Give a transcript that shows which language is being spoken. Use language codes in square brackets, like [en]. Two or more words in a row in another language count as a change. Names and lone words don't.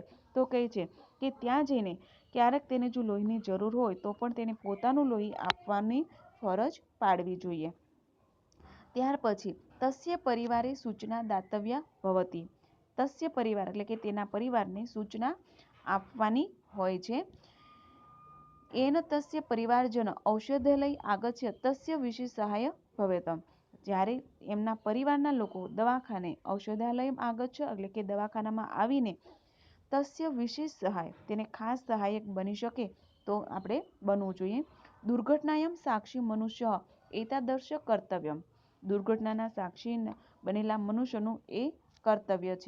[gu] તો કહે છે કે ત્યાં જઈને ક્યારેક તેને જો લોહીની જરૂર હોય તો પણ તેને પોતાનું લોહી આપવાની ફરજ પાડવી જોઈએ. ત્યાર પછી [sa] तस्य परिवारे सूचना दातव्य भवती. तस्य परिवार [gu] એટલે કે તેના પરિવારને સૂચના આપવાની હોય છે. [sa] येन तस्य परिवारजन औषधालय आगच्य तस्य विशेष सहाय भवेत। [gu] જ્યારે એમના પરિવારના લોકો દવાખાને [sa] औषधालय आगच्य [gu] એટલે કે દવાખાનામાં આવીને [sa] तस्य विशेष सहाय [gu] તેને ખાસ સહાયક બની શકે તો આપણે બનવું જોઈએ। [sa] दुर्घटनायम साक्षी मनुष्य एतादर्श कर्तव्यम, [gu] દુર્ઘટનાના સાક્ષી બનેલા મનુષ્યનું એ કર્તવ્ય છે।